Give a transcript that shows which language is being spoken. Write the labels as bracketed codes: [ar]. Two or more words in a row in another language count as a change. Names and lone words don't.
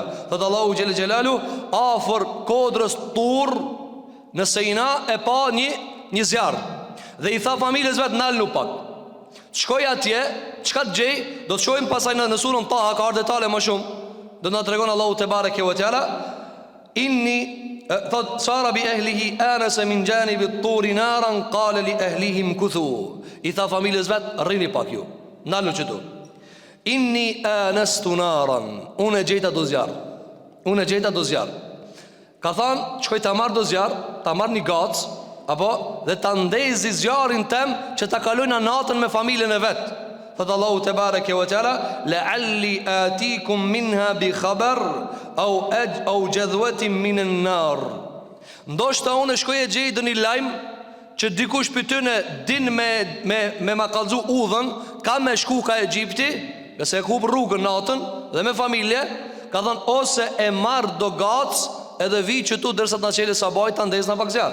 [sq] Thot Allahu xhelel xhelalu afër kodrës Tur në Sina e pa një zjarr. Dhe i tha familjes vet nalnu pak. Shkoj atje, çka të gjej, do të shohim pasaj në surën Taha ka ardhur detale më shumë. Do na tregon Allahu [ar] تبارك وتعالى إني thot سار بأهله آنس من جانب الطور نارا قال لأهله امكثوا. [sq] I tha familjes vet rrini pak ju. Nalnu çdo. [ar] إني آنست نارا. [sq] Unë gjeta do zjarr. Unë gjeta do zjarr. Ka thënë shkoj ta marr do zjarr, ta marr një gac apo dhe ta ndezi zjarrin tem që ta kalojnë natën me familjen e vet. [ar] Thot Allahu تبارك وتعالى لعلي آتيكم منها بخبر أو جذوة من النار. [sq] Ndoshta unë shkoj e gjej doni lajm që dikush pyetën din me ma kallzu udhën, ka me shku ka Egjipti, nëse e kup rrugën natën dhe me familje, ka thënë ose e marr do gac edhe vi që tu derisa ta çelë sabaj ta ndezna pak zjarr.